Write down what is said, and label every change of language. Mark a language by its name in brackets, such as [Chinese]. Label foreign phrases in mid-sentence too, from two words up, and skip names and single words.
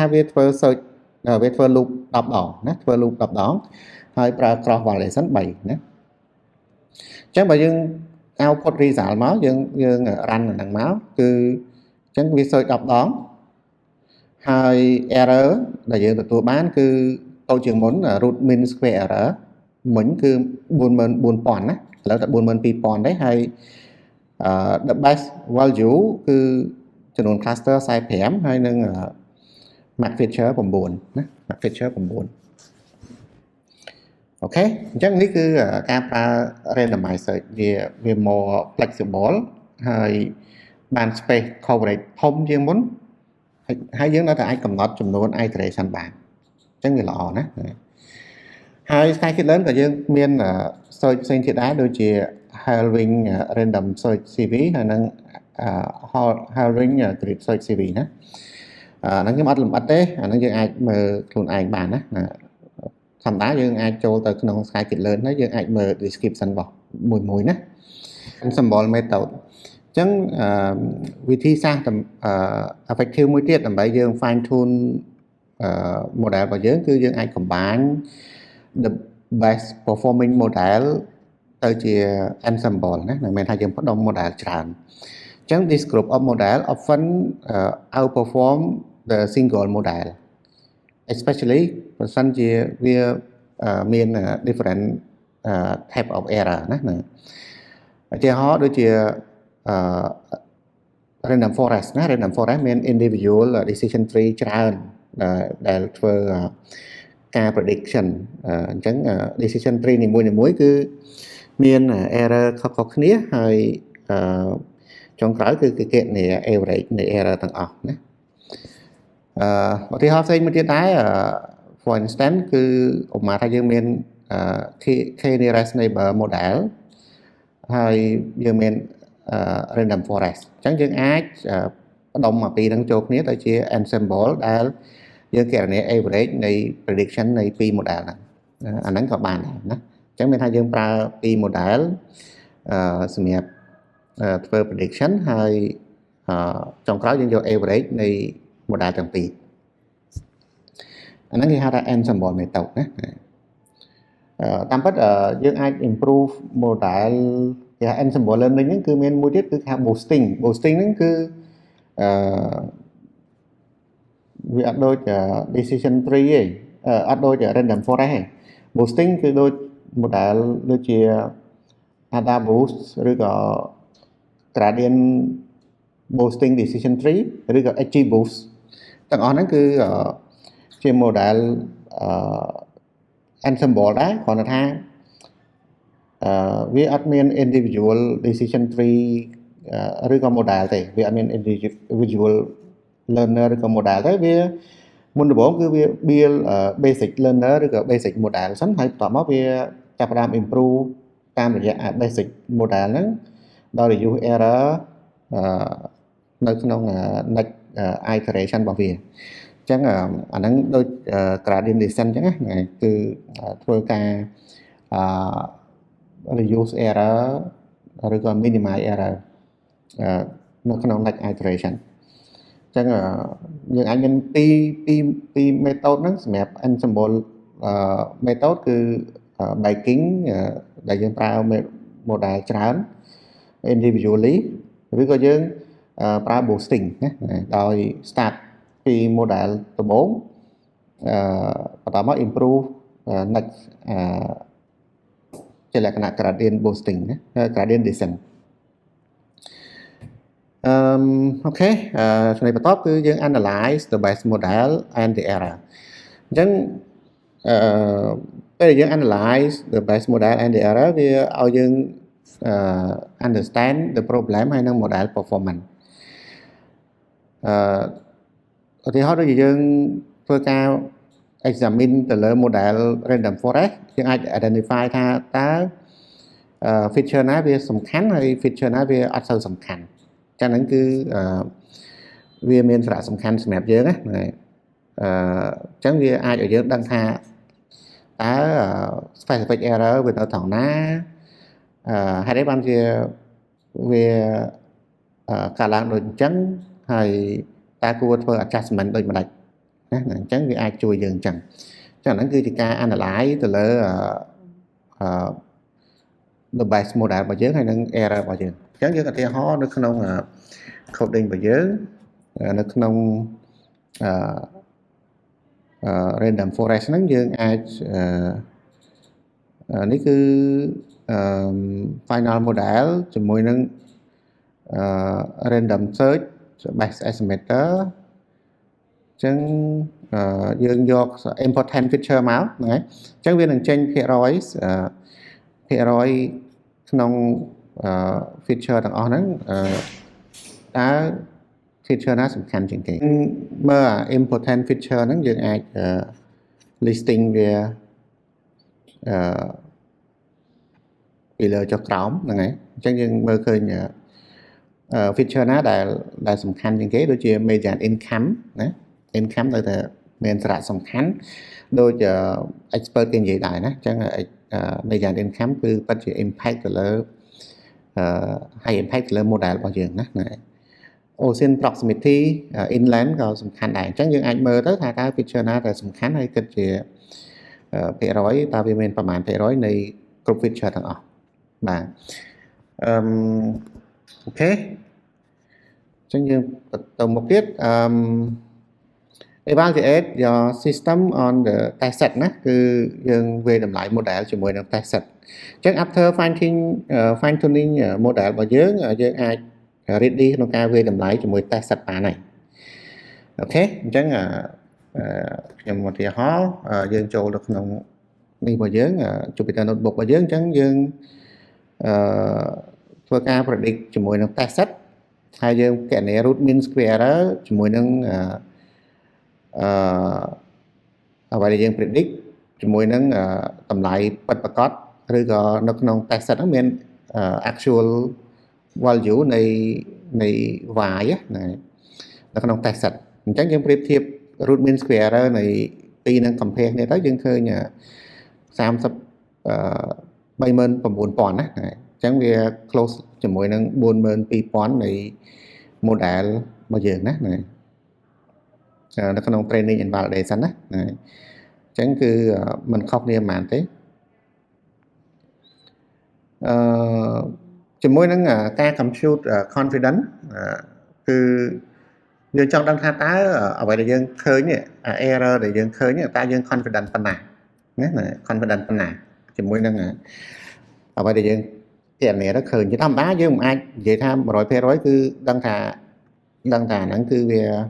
[Khmer] វាធ្វើ search វាធ្វើ loop 10ដងណាធ្វើ loop 10ដងហើយប្រើ [English] cross validation [Khmer] 3ណាអ ញ្ចឹងបើយើង [English] output result [Khmer] មកយើង run អាហ្នឹងមកគឺអញ្ចឹងវា search 10ដងហើយ error ដែលយើងទទួលបានគឺតូចជាងមុន [English] root mean square error [Khmer] មិញគឺ 44000 ណាឥឡូវតែ 42000 ដែរហើយ [English] the best value [Khmer] គឺចំនួន [English] cluster size [Khmer] 5ហើយនឹង [English] max feature [Khmer] 9ណា [English] max feature [Khmer] 9 អូខេអញ្ចឹងនេះគឺការប្រើ [English] randomize search [Khmer] វា [English] more flexible [Khmer] ហើយបាន [English] space coverage [Khmer] ធំជាងមុនហើយយើងនៅតែអាចកំណត់ចំនួន iteration បានអញ្ចឹងវាល្អណាស់ហើយ scikit-learn ក៏យើងមាន search ផ្សេងទៀតដែរដូចជា [English] Halving random search CV [Khmer] ហើយនឹង [English] Halving grid search CV [Khmer] ណាហ្នឹងខ្ញុំអត់លម្អិតទេអាហ្នឹងយើងអាចមើលខ្លួនឯងបានណាធម្ម តាយើងអាចចូលទៅក្នុង Scikit-learn ហើយយើងអាចមើល description របស់មួយណា [English] symbol method [Khmer] អញ្ចឹង វិធីសាស្ត្រeffective មួយទៀតដើម្បីយើង [English] fine tune model [Khmer] របស់យើងគឺយើងអាច [English] combine the best performing model [Khmer] ទៅជា ensemble ណាមិនមែនថាយើងផ្ដុំ model ច្រើនអញ្ចឹង [English] this group of model often outperform the single model especially [Khmer] ប្រសិនជាវាមាន [English] different type of error [Khmer] ណាឧទាហរណ៍ដូចជា [English] random forest [Khmer] ណា [English] random forest [Khmer] មាន [English] individual decision tree [Khmer] ច្រើនដែលធ្វើការ prediction អញ្ចឹង [English] decision tree [Khmer] នីមួយៗគឺមាន error ខុសៗគ្នាហើយចុងក្រោយគឺគេនៃ average នៃ error ទាំងអស់ណាឧទាហរណ៍ផ្សេងមួយទៀតដែរ [English] for instance [Khmer] គឺឧបមាថាយើងមាន [English] k nearest neighbor model [Khmer] ហើយយើង មាន [English] random forest [Khmer] អញ្ចឹងយើងអាចផ្ដុំមកពីហ្នឹងចូលគ្នាទៅជា ensemble ដែលយើងគណនា average នៃ prediction នៃ2 model ហ្នឹងអាហ្នឹងក៏បានដែរណាអញ្ចឹងមានថាយើងប្រើ2 model សម្រាប់ធ្វើ prediction ហើយចុងក្រោយយើងយក average នៃ model ទាំងពីរអាហ្នឹងគេហៅថា [English] ensemble method [Khmer] ណាតាមពិតយើងអាច [English] improve model [Khmer] គេហៅ [English] ensemble learning [Khmer] ហ្នឹងគឺមានមួយទៀតគឺគេហៅ boosting ហ្នឹងគឺ វាអត់ដូច [English] decision tree [Khmer] ទេអត់ដូច [English] random forest [Khmer] ទេ boosting គឺដូច model ដូចជា [English] ADA boost [Khmer] ឬក៏ [English] gradient boosting decision tree [Khmer] ឬក៏ [English] XG boost [Khmer] ទាំងអស់ហ្នឹងគឺជា model ensemble ដែរគ្រាន់តែថាវាអត់មាន [English] individual decision tree [Khmer] ឬក៏ model ទេវា អត់មាន [English] individual learner [Khmer] ឬក៏ model ទេវាមុនដំបូងគឺវា [English] build basic learner [Khmer] ឬក៏ [English] basic model [Khmer] សិនហើយបន្ទាប់មកវាចាប់ផ្ដើម improve តាមរយៈ [English] basic model [Khmer] ហ្នឹងដោយ [English] reduce error [Khmer] នៅក្នុង [English] next iteration [Khmer] របស់វាអញ្ចឹងអាហ្នឹងដូច [English] gradient descent [Khmer] អញ្ចឹងណាគឺធ្វើការ [English] reduce error [Khmer] ឬក៏ [English] minimize error [Khmer] នៅក្នុង [English] next iteration [Khmer] អញ្ចឹងយើងអាចមានពី method ហ្នឹងសម្រាប់ [English] ensemble method [Khmer] គឺ baking ដែលយើងប្រើ model ច្រើន individually ឬក៏យើងប្រើ boosting ណាដោយ start ពី model ដំបូងបន្តមក [English] improve next [Khmer] ជាលក្ខណៈ [English] gradient boosting [Khmer] ណា [English] gradient descent [Khmer] អូខេចំណុចបន្ទាប់គឺយើង [English] analyze the base model and the error [Khmer] អញ្ចឹងពេលយើង [English] analyze the base model and the error [Khmer] វាឲ្យយើង [English] understand the problem [Khmer] ហើយនឹង [English] model performance [Khmer] ឧទាហរណ៍ដូចជាយើងធ្វើការ examine ទៅលើ [English] model random forest [Khmer] យើងអាច identify ថាតើ feature ណាវា សំខាន់ហើយ feature ណាវាអត់សូវសំខាន់ចឹងហ្នឹងគឺវាមានសារៈសំខាន់សម្រាប់យើងណាចឹងវាអាចឲ្យយើងដឹងថាតើ [English] specific error [Khmer] វានៅត្រង់ណាហេតុអីបានជាវាកើតឡើងដូចអញ្ចឹងហើយតើគួរធ្វើ adjustment ដូចម្ដេចណាអញ្ចឹងវាអាចជួយយើងអញ្ចឹងហ្នឹងគឺជាការ analyze ទៅលើ [English] the base model [Khmer] របស់យើងហើយនិង error របស់យើងអញ្ចឹងយើងឧទាហរណ៍នៅក្នុង coding របស់យើងនៅក្នុង [English] random forest [Khmer] ហ្នឹងយើងអាចនេះគឺ [English] final model [Khmer] ជាមួយនឹង [English] random search best estimator [Khmer] អញ្ចឹងយើងយក [English] important feature [Khmer] មកហ្នឹងហើយអញ្ចឹងវានឹងចេញភាគរយ ក្នុង feature ទាំងអស់ហ្នឹងតើ feature ណាសំខាន់ជាងគេមើល [English] important feature [Khmer] ហ្នឹងយើងអាច listing វាពីលើចុះក្រោមហ្នឹងហើយអញ្ចឹងយើង មើលឃើញfeature ណាដែលសំខាន់ជាងគេដូចជា [English] median income [Khmer] ណា income នៅតែមានសារៈសំខាន់ដូច expert គេនិយាយដែរណាអញ្ចឹង [English] median income [Khmer] គឺពិតជា impact ទៅលើ [English] high impact [Khmer] ទៅលើ model របស់យើងណាហ្នឹងហើយ [English] ocean proximity inland [Khmer] ក៏សំខាន់ដែរអញ្ចឹងយើងអាចមើលទៅថាតើ feature ណាដែលសំខាន់ហើយគិតជាភាគរយតើវាមានប្រមាណភាគរយនៃគ្រប់ feature ទាំងអស់បាទ អូខេអញ្ចឹងយើងទៅមុខទៀត [English] evaluate your system on the test set [Khmer] ណាគឺយើងវាយតម្លៃ model ជាមួយនឹង [English] test set [Khmer] អញ្ចឹង [English] after fine tuning model [Khmer] របស់យើងអាច ready ក្នុងការវាយតម្លៃជាមួយ [English] test set [Khmer] បានហើយអូខេអញ្ចឹងខ្ញុំឧទាហរណ៍យើងចូលទៅក្នុងនេះរបស់យើង Jupyter Notebook របស់យើងអញ្ចឹងយើង ធ្វើការ predict ជាមួយនឹង [English] test set [Khmer] ហើយយើងគណនា [English] root mean square error [Khmer] ជាមួយនឹងអ្វីដែលយើង predict ជាមួយនឹងតម្លៃពិតប្រាកដឬក៏នៅក្នុង [English] test set [Khmer] ហ្នឹងមាន [English] actual value [Khmer] នៃ y ណានៅក្នុង [English] test set [Khmer] អញ្ចឹងយើងប្រៀបធៀប [English] root mean square error [Khmer] នៃពីរនឹង compare គ្នាទៅយើងឃើញ 39,000 ណាអញ្ចឹងវា close ជាមួយនឹង 42,000 នៃ model របស់យើងណានៅក្នុង [English] training and validation [Khmer] ណាអញ្ចឹងគឺมันខុសគ្នាប៉ុន្មានទេ ជាមួយនឹងការ [English] compute confidence [Khmer] គឺយើងចង់ដឹងថាតើអ្វីដែលយើងឃើញនេះ error ដែលយើងឃើញតើយើង confident ប៉ុណ្ណាណា confident ប៉ុណ្ណាជាមួយនឹងអ្វីដែលយើងគណនាទៅឃើញជាធម្មតាយើងមិនអាចនិយាយថា 100% គឺដឹងថាហ្នឹងគឺវា